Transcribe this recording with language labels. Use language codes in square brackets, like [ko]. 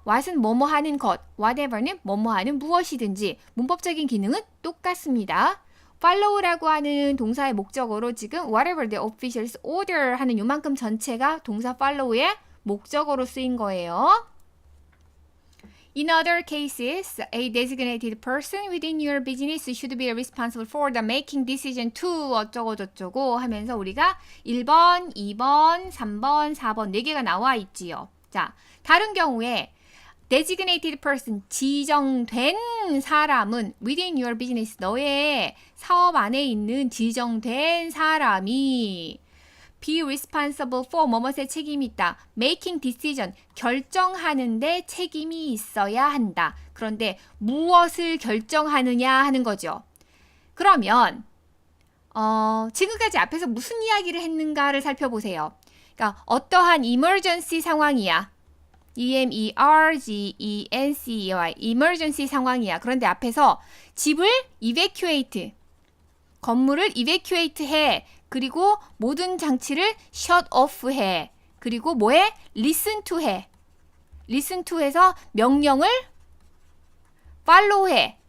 [ko] what은 뭐뭐 하는 것, whatever는 뭐뭐 하는 무엇이든지. 문법적인 기능은 똑같습니다. follow라고 하는 동사의 목적어로 지금 [en] whatever the officials order [ko] 하는 요만큼 전체가 동사 follow의 목적어로 쓰인 거예요. [en] In other cases, a designated person within your business should be responsible for the making decision to [ko] 어쩌고 저쩌고 하면서 우리가 1번, 2번, 3번, 4번 4개가 나와 있지요. 자, 다른 경우에 [en] designated person, [ko] 지정된 사람은 [en] within your business, [ko] 너의 사업 안에 있는 지정된 사람이 [en] be responsible for, [ko] 뭐뭐의 책임이 있다. [en] making decision, [ko] 결정하는데 책임이 있어야 한다. 그런데 무엇을 결정하느냐 하는 거죠. 그러면 지금까지 앞에서 무슨 이야기를 했는가를 살펴보세요. 그러니까 어떠한 emergency 상황이야. emergency, emergency 상황이야. 그런데 앞에서 집을 [en] evacuate, [ko] 건물을 evacuate 해. 그리고 모든 장치를 [en] shut off [ko] 해. 그리고 뭐해? [en] listen to [ko] 해. listen to 해서 명령을 follow 해.